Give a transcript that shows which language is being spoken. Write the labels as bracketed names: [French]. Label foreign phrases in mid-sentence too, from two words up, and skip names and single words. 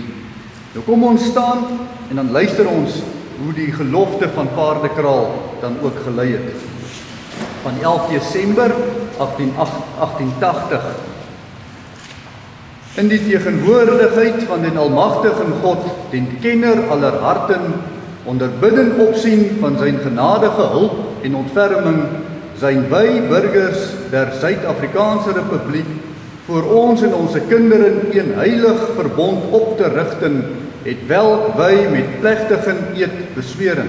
[Afrikaans] Nou kom ons staan en dan luister ons hoe die gelofte van Paardekraal dan ook gelei het. van 11 Desember 1880. [Dutch] In die teenwoordigheid van den almagtigen God, den kenner aller harten, onder bidden opsien van zijn genadige hulp en ontferming, zijn wij burgers der Suid-Afrikaanse Republiek voor ons en onze kinderen een heilig verbond op te richten, het welk wij met plechtige eed besweren.